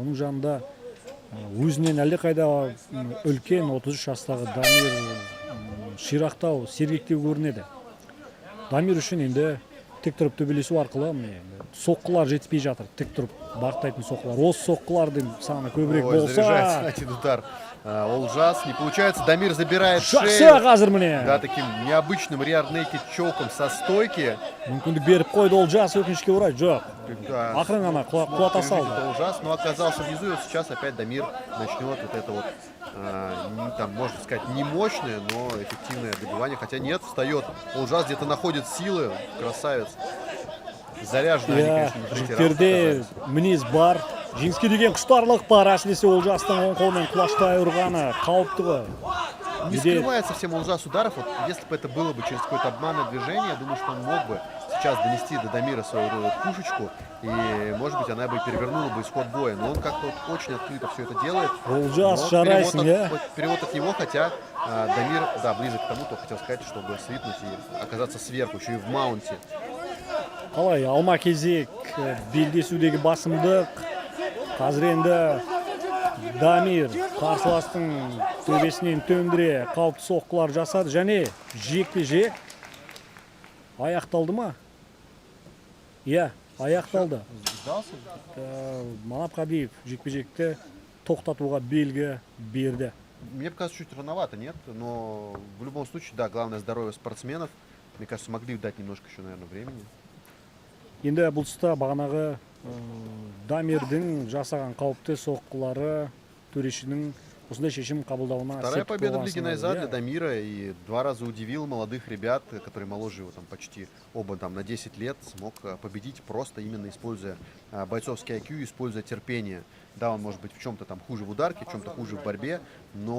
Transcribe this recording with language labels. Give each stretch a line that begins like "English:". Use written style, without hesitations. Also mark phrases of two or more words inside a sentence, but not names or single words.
Kazakh: Оның жанында өзінен әлде қайда үлкен 33 жастағы Дамир ширақтау, сергектеу көрінеді. Дамир үшін енді тік тұрып төбелесу арқылы соққылар жетіспей жатыр. Тік тұрып бақтайтын соққылар. Осы соққылардың саны көбірек болса...
Russian: Заряжается один удар. Олжас, не получается, Дамир забирает шею. Да, таким необычным реар-нейкед чоком со стойки.
Kazakh: Мүмкіндік беріп қойды Олжас, өкінішке орай, жоқ. Ақырын ғана құлата салды.
Russian: Олжас, но оказался внизу, и вот сейчас опять Дамир начнет вот это вот, там, можно сказать, не мощное, но эффективное добивание. Хотя нет, встает. Олжас где-то находит силы, красавец. Заряженный, они, конечно, не
Kazakh: жігіттерде мінез бар. Жеңіске деген құштарлық бар, әсіресе Олжастың оң қолмен құлаштай ұрғаны қауіпті ғой.
Russian: Не скрывает совсем Олжас ударов. Вот, если бы это было бы через какое-то обманное движение, я думаю, что он мог бы сейчас донести до Дамира свою пушечку, и, может быть, она бы перевернула бы исход боя. Но он как-то вот очень открыто все это делает.
Kazakh: Олжас шарайсың,
Russian: перевод от него, хотя Дамир, да, близок к тому, то хотел сказать, чтобы свитнуть и оказаться сверху, еще и в маунте.
Kazakh: Қалай, алма-кезек белдесудегі басымдық. Қазір енді Дамир қарсыластың төбесінен төндіре қауіпті соққылар жасады және жекпе-жек аяқталды ма? Иә, аяқталды. Манап Қабдиев жекпе-жекті тоқтатуға белгі берді.
Russian: Мне кажется, чуть рановато, нет? Но в любом случае, да, главное здоровье спортсменов. Мне кажется, могли дать немножко еще, наверное, времени.
Kazakh: Енді бұл тұста бағанағы Дамирдің жасаған қауіпті соққылары төрешінің осындай шешім қабылдауына
Russian: Вторая
Kazakh: септік
Russian: победа в
Kazakh: болған
Russian: Лиге
Kazakh: сыңайлы,
Russian: Найза
Kazakh: иә.
Russian: для Дамира и 2 раза удивил молодых ребят, которые моложе его там почти оба там на 10 лет, смог победить просто именно используя бойцовский IQ, используя терпение. Да, он может быть в чем-то там хуже в ударке, в чем-то хуже в борьбе, но